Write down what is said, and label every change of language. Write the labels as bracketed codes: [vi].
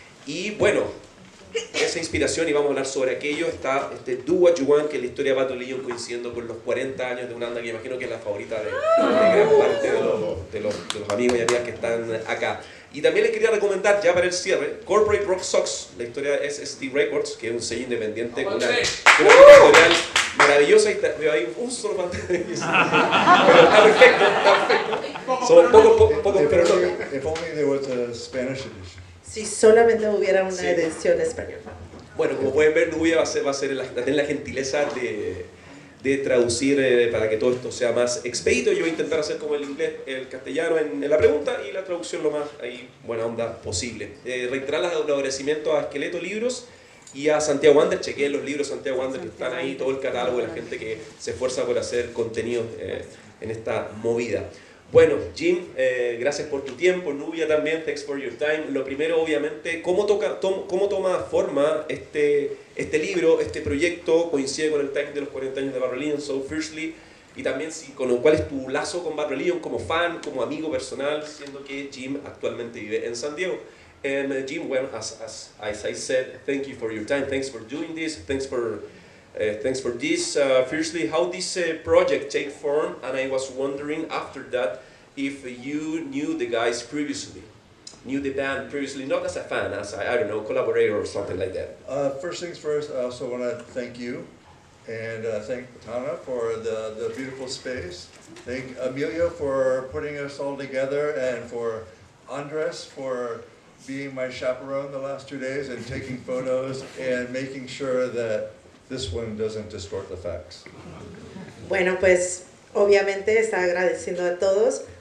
[es] Y bueno, esa inspiración, y vamos a hablar sobre aquello, está Do What You Want, que es la historia de Bad Religion coincidiendo con los 40 años de una banda que imagino que es la favorita de gran parte de los amigos y amigas que están acá. Y también les quería recomendar, ya para el cierre, Corporate Rock Sox, la historia es ST Records, que es un sello independiente con una editorial maravillosa. Y veo ahí un solo pantalla. Pero está perfecto. Somos pocos, pero no. [en] If only there was a Spanish edition. [es] Si solamente hubiera una edición española. Bueno, como pueden ver, Nubia va a tener la gentileza de traducir para que todo esto sea más expedito. Yo voy a intentar hacer como el inglés, el castellano en la pregunta y la traducción lo más buena onda posible. Reiterar los agradecimientos a Esqueleto Libros y a Santiago Wander. Chequeen los libros de Santiago Wander que están ahí, todo el catálogo de la gente que se esfuerza por hacer contenido en esta movida. Bueno, Jim, gracias por tu tiempo. Nubia también, [en] thanks for your time. [es] Lo primero, obviamente, ¿cómo toma forma este libro, este proyecto? Coincide con el time de los 40 años de Bad Religion, [en] so firstly, [es] y también cuál es tu lazo con Bad Religion como fan, como amigo personal, siendo que Jim actualmente vive en San Diego. [en] And Jim, well, as I said, thank you for your time, thanks for doing this, thanks for this. Firstly, how this project take form, and I was wondering after that if you knew the guys previously, knew the band previously, not as a fan, as I don't know, collaborator or something like that. First things first, I also want to thank you and thank Tana for the beautiful space. Thank Emilio for putting us all together, and for Andres for being my chaperone the last 2 days and taking photos and making sure that this one doesn't distort the facts. [es] Bueno, pues obviamente está agradeciendo a todos.